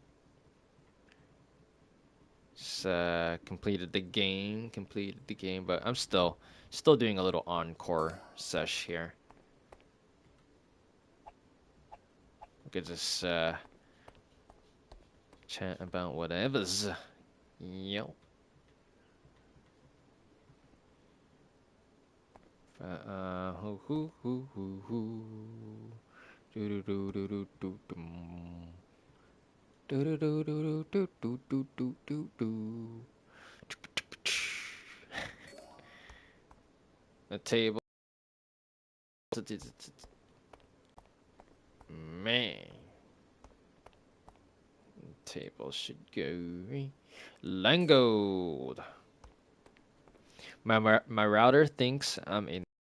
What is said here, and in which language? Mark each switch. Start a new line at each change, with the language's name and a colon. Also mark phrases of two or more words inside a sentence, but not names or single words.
English: Just completed the game, but I'm still doing a little encore sesh here. We could just chat about whatever's. Yo. Hoo hoo hoo hoo hoo. Do do do do do do dum. Do do do do do do do do do do. The table. Man. Table should go. Langold. My router thinks I'm in.